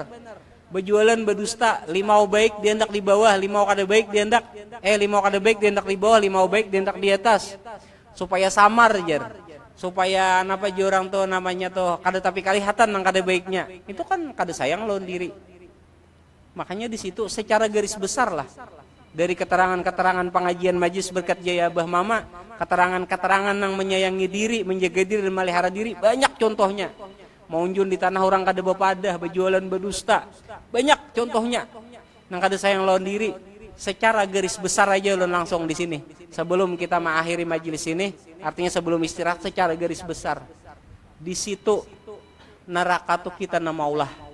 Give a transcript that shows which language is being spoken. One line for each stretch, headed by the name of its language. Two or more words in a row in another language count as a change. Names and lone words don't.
Banjar: Berjualan berdusta, 5 baik diandak di bawah, 5 kada baik diandak 5 kada baik diandak di bawah, 5 baik diandak di atas. Supaya samar jar. Supaya apa orang tuh namanya tuh kada tapi kalihatan nang kada baiknya. Itu kan kada sayang lawan diri.
Indonesian: Makanya di situ secara garis besar lah dari keterangan-keterangan pengajian majlis berkat jaya Abah Mama, keterangan-keterangan yang menyayangi diri, menjaga diri dan melihara diri, banyak contohnya.
Banjar: Maunjun di tanah orang kada bepadah, berjualan berdusta, banyak contohnya. Nang kada sayang lawan diri. Secara garis besar aja ulun langsung di sini.
Indonesian: Sebelum kita mengakhiri majelis ini, artinya sebelum istirahat, secara garis besar.
Banjar: Di situ neraka tuh kita nang maulah.